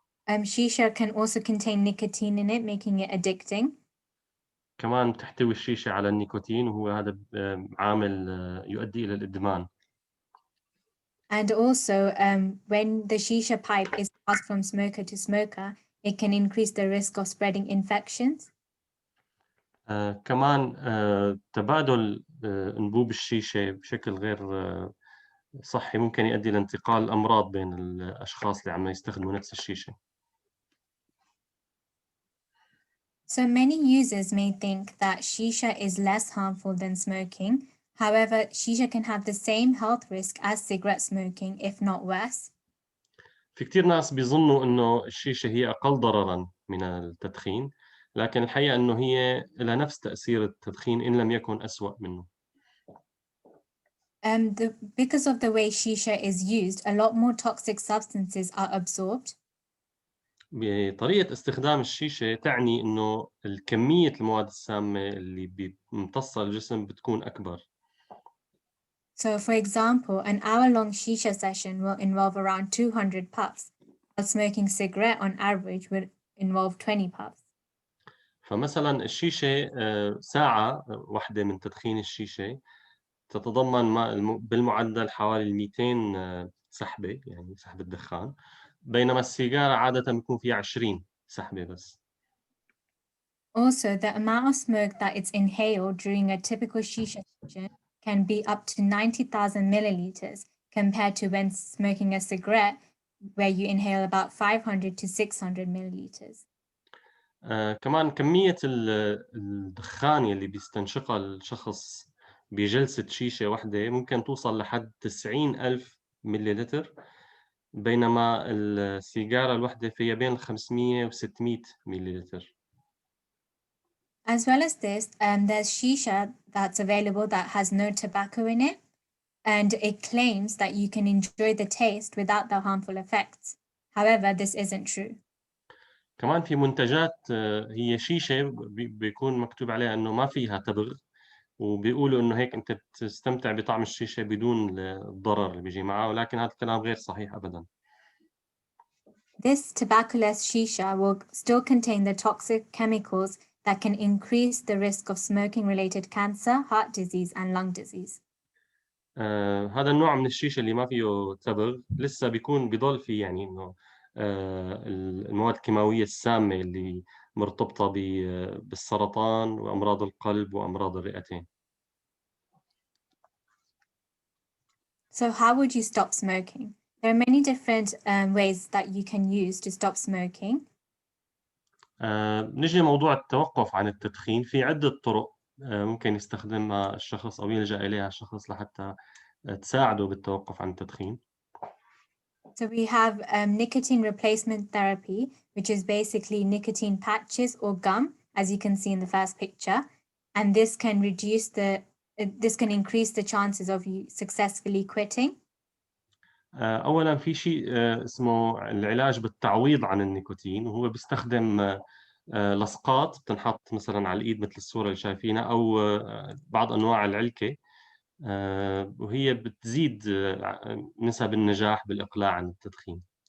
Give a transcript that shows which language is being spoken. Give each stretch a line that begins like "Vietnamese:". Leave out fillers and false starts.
English: Shisha can also contain nicotine in it, making it addicting.
Arabic: كمان تحتوي الشيشة على النيكوتين وهو هذا عامل يؤدي إلى الإدمان.
English: And also, when the shisha pipe is passed from smoker to smoker, it can increase the risk of spreading infections.
Arabic: كمان تبادل أنبوب الشيشة بشكل غير صحي ممكن يؤدي لانتقال الأمراض بين الأشخاص اللي عم يستخدموا نفس الشيشة.
English: So many users may think that shisha is less harmful than smoking. However, shisha can have the same health risk as cigarette smoking, if not worse.
Arabic: في كتير ناس بيظنوا إنه الشيشة هي أقل ضرراً من التدخين، لكن الحقيقة إنه هي لها نفس تأثير التدخين إن لم يكن أسوأ منه.
English: Because of the way shisha is used, a lot more toxic substances are absorbed.
Arabic: بطريقة استخدام الشيشة تعني إنه الكمية المواد السامة اللي بتمتصها الجسم بتكون أكبر.
English: So, for example, an hour-long shisha session will involve around 200 puffs, while smoking cigarette on average would involve 20 puffs.
Arabic: فمثلا الشيشة ساعة واحدة من تدخين الشيشة تتضمن بالمعدل حوالي 200 سحبة يعني سحبة دخان، بينما السيجارة عادة بيكون فيها 20 سحبة بس.
English: Also, the amount of smoke that is inhaled during a typical shisha session can be up to 90,000 milliliters compared to when smoking a cigarette, where you inhale about 500 to 600 milliliters.
Arabic: كمان كمية الدخان اللي بيستنشقها الشخص بجلسة شيشة واحدة ممكن توصل لحد 90,000 مليلتر، بينما السيجارة الواحدة فيها بين 500 و 600 مليلتر.
English: As well as this, there's shisha that's available that has no tobacco in it, and it claims that you can enjoy the taste without the harmful effects. However, this isn't true.
Arabic: كمان في منتجات هي شيشة بيكون مكتوب عليها إنه ما فيها تبغ، وبيقولوا إنه هيك أنت بتستمتع بطعم الشيشة بدون الضرر اللي بيجي معها، ولكن هذا الكلام غير صحيح أبداً.
English: This tobacco-less shisha will still contain the toxic chemicals that can increase the risk of smoking-related cancer, heart disease, and lung disease.
Arabic: هذا النوع من الشيشة اللي ما فيه تبغ لسه بيكون بيضل فيه يعني إنه المواد الكيماوية السامة اللي مرتبطة بالسرطان وأمراض القلب وأمراض الرئتين.
English: So how would you stop smoking? There are many different ways that you can use to stop smoking.
Arabic: نيجي لموضوع التوقف عن التدخين، في عدة طرق ممكن يستخدمها الشخص أو يلجأ إليها الشخص لحتى تساعده بالتوقف عن التدخين.
English: So we have nicotine replacement therapy, which is basically nicotine patches or gum, as you can see in the first picture, and this can increase the chances of you successfully quitting.
Arabic: أولاً في شيء اسمه العلاج بالتعويض عن النيكوتين، وهو بيستخدم لصقات بتنحط مثلاً على الإيد مثل الصورة اللي شايفينها، أو بعض أنواع العلكة، وهي بتزيد نسب النجاح بالإقلاع عن التدخين.